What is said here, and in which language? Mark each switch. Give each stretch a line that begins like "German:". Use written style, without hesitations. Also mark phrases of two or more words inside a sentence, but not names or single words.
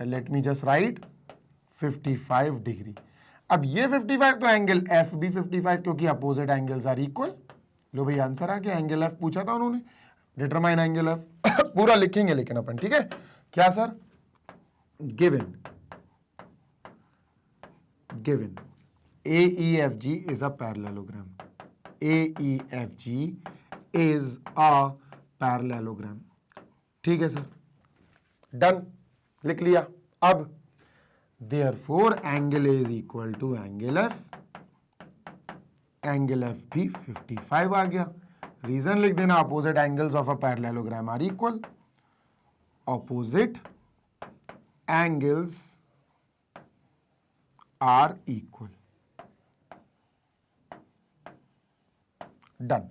English: let me just write 55 degree.
Hindi: अब ये 55 तो एंगल एफ भी 55 क्योंकि
English: opposite angles are equal.
Hindi: लो भाई आंसर आ गया. एंगल एफ पूछा था उन्होंने,
English: determine angle F.
Hindi: पूरा लिखेंगे लेकिन अपन. ठीक है, क्या सर,
English: given AEFG is a parallelogram. AEFG is a parallelogram.
Hindi: ठीक है सर, डन, लिख लिया.
English: अब therefore angle A is equal to angle F.
Hindi: एंगल F भी 55 आ गया.
English: रीजन
Hindi: लिख देना,
English: opposite angles of a parallelogram are equal. opposite angles are equal. डन.